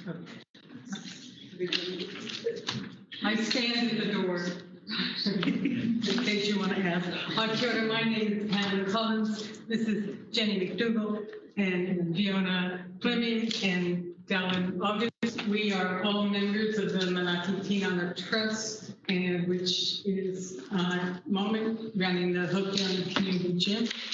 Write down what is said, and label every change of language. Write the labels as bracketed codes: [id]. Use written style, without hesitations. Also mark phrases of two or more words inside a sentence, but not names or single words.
[en] I stand at the door. in case you want to ask. [mi] Kia ora, [en] my name is Pam Collins. This is Jenny McDougall and Fiona Fleming and Dallin August. We are all members of the Manaki Tinana Trust, and which is moment running the Hokianga Community Gym.